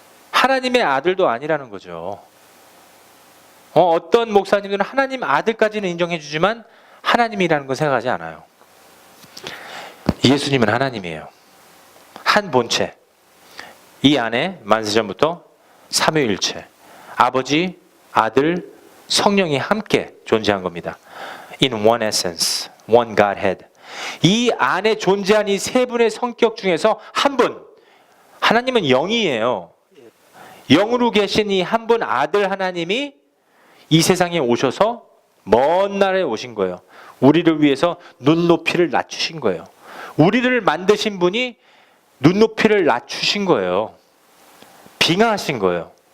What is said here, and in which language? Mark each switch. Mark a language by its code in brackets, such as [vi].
[ko] 하나님의 아들도 아니라는 거죠. 어떤 목사님들은 하나님 아들까지는 인정해 주지만 하나님이라는 건 생각하지 않아요. 예수님은 하나님이에요. 한 본체. 이 안에 만세전부터 삼위일체, 아버지, 아들, 성령이 함께 존재한 겁니다. [en] In one essence, one Godhead. [ko] 이 안에 존재한 이 세 분의 성격 중에서 한 분, 하나님은 영이에요. 영으로 계신 이 한 분 아들 하나님이 이 세상에 오셔서 먼 나라에 오신 거예요. 우리를 위해서 눈높이를 낮추신 거예요. 우리를 만드신 분이 눈높이를 낮추신 거예요. 빙하하신 거예요.